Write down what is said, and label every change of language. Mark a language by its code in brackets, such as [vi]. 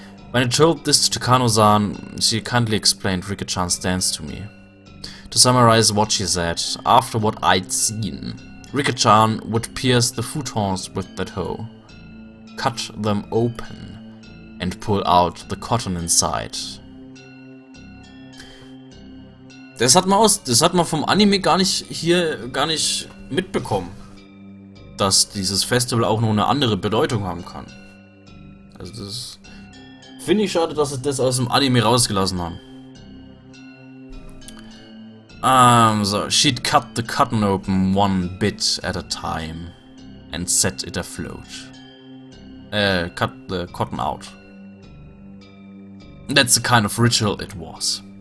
[en] When I told this to Takano-san, she kindly explained Rika-chan's dance to me. To summarize what she said, after what I'd seen, Rika-chan would pierce the futons with that hoe, cut them open, and pull out the cotton inside. [de] Das hat man vom Anime gar nicht mitbekommen, dass dieses Festival auch noch eine andere Bedeutung haben kann. Also das finde ich schade, dass sie das aus dem Anime rausgelassen haben. [en] So she'd cut the cotton open one bit at a time and set it afloat. Cut the cotton out. That's the kind of ritual it was.